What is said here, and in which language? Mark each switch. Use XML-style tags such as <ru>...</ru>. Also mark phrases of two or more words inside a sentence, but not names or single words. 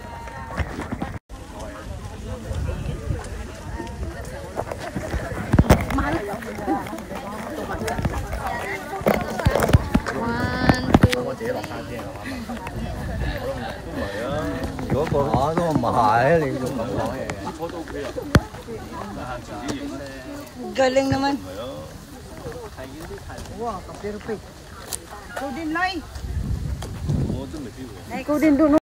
<yue>我自己落山先係嘛？都唔係啊！如果個都唔係，你仲咁講嘢？啲波都 OK 啊！</yue> <tl>Galing naman. Wow, kapero pa. Ikaw din, Lai.</tl> <yue>我都未必喎。</yue> <tl>Ikaw din doon.</tl>